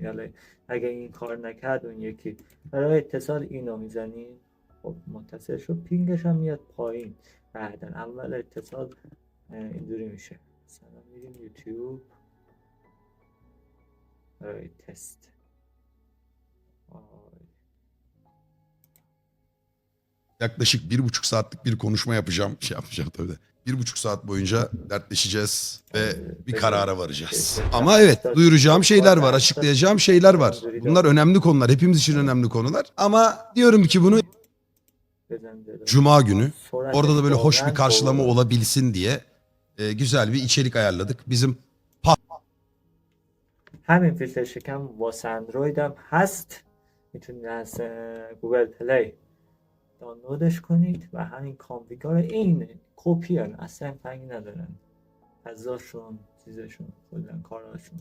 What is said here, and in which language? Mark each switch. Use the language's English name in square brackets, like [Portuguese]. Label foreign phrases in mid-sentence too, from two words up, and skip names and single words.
[Persian] حالا اگه این کار نکرد اون یکی برای اتصال اینو میزنید. خب متصل شد، پینگش هم میاد پایین. بعدا اول اتصال اینجوری میشه. مثلا میریم یوتیوب برای تست. [Turkish] Yaklaşık 1,5 saatlik bir konuşma yapacağım. Yapmayacağım tabii de. 1,5 saat boyunca dertleşeceğiz ve bir karara varacağız. Ama evet, duyuracağım şeyler var, açıklayacağım şeyler var. Bunlar önemli konular, hepimiz için önemli konular. Ama diyorum ki bunu Cuma günü, orada da böyle hoş bir karşılama olabilsin diye güzel bir içerik ayarladık. Bizim [Persian] همین فیلتر شکن واسه اندروید هم هست. میتونید از گوگل پلی دانلودش کنید و همین کانفیگا رو اینه کپی هن، اصلا فرقی ندارن فضاشون، چیزشون، کلا کاراشون.